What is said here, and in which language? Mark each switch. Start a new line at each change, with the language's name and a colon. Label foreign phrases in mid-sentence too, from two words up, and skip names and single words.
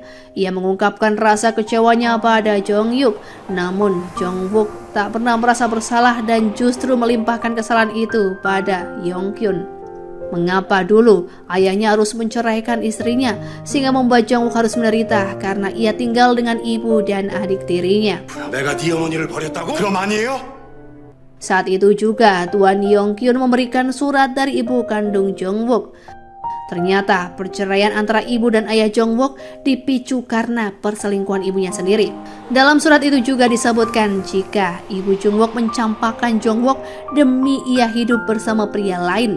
Indonesian: Ia mengungkapkan rasa kecewanya pada Jonghyuk, namun Jungwook tak pernah merasa bersalah dan justru melimpahkan kesalahan itu pada Yong Kyun. Mengapa dulu ayahnya harus menceraikan istrinya sehingga membuat Jungwook harus menderita karena ia tinggal dengan ibu dan adik tirinya.
Korean: 내가 네 어머니를 버렸다고? 그럼 아니에요?
Indonesian: Saat itu juga Tuan Yong Kyun memberikan surat dari ibu kandung Jungwook. Ternyata perceraian antara ibu dan ayah Jungwook dipicu karena perselingkuhan ibunya sendiri. Dalam surat itu juga disebutkan jika ibu Jungwook mencampakkan Jungwook demi ia hidup bersama pria lain.